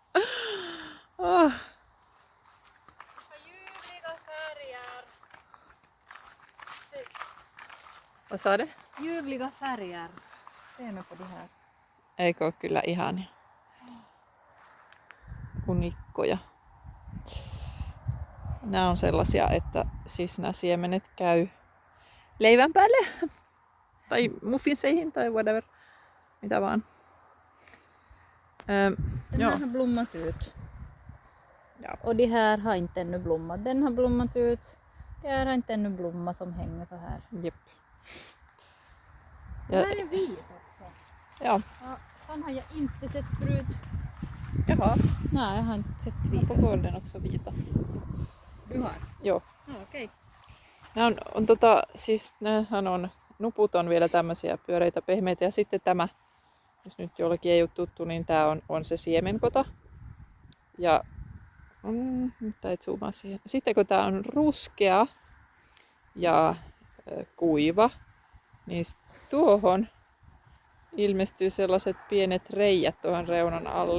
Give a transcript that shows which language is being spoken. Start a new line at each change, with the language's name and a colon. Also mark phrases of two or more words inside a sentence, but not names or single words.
Swedish: Ljuvliga färger. Vad sa du? Ljuvliga färger. Se nu på de här.
Finnish: Eikö ole kyllä ihania? Unikkoja. Nämä on sellaisia, että siis nämä siemenet käy leivän päälle. Tai muffinseihin tai whatever. Mitä vaan.
Swedish: Den här har blommat ut. Ja. Och de här har inte ännu blommat. Den har blommat ut. Det här har inte ännu blommat som hänger så här. Jep. Den här är vit också. Ja. Ja, den har jag inte sett förut. Jaha. Nej, jag har inte sett På vita. gården också vita. Du har? Joo. Ja, okej.
Finnish: Nämä on siis nämähän on, nuput on vielä tämmöisiä pyöreitä pehmeitä, ja sitten tämä, jos nyt jollekin ei ole tuttu, niin tää on se siemenkota. Ja nyt ei zoomaa siihen. Sitten kun tää on ruskea ja kuiva, niin tuohon ilmestyy sellaiset pienet reijät tuohon reunan alle.